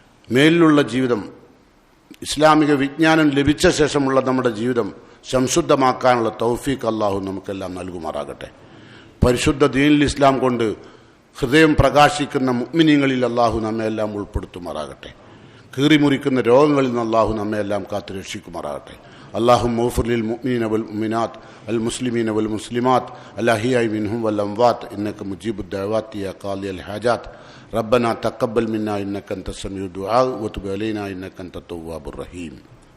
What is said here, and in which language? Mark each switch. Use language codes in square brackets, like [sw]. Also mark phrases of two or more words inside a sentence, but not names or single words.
[ml] മേലിലുള്ള ജീവിതം, ഇസ്ലാമിക വിജ്ഞാനം ലഭിച്ച ശേഷമുള്ള നമ്മുടെ ജീവിതം സംശുദ്ധമാക്കാനുള്ള തൗഫീഖ് അള്ളാഹു നമുക്കെല്ലാം നൽകുമാറാകട്ടെ. പരിശുദ്ധ ദീനുൽ ഇസ്ലാം കൊണ്ട് ഹൃദയം പ്രകാശിക്കുന്ന മുഅ്മിനീങ്ങളിൽ അള്ളാഹു നമ്മെല്ലാം ഉൾപ്പെടുത്തുമാറാകട്ടെ. കീറിമുറിക്കുന്ന രോഗങ്ങളിൽ നിന്ന് അള്ളാഹു നമ്മെല്ലാം കാത്തു രക്ഷിക്കുമാറാകട്ടെ. [ar] اللهم اغفر للمؤمنين والمؤمنات المسلمين والمسلمات الأحياء منهم والأموات إنك مجيب الدعوات يا قاضي الحاجات. ربنا تقبل منا إنك أنت السميع الدعاء وتب علينا إنك أنت التواب الرحيم.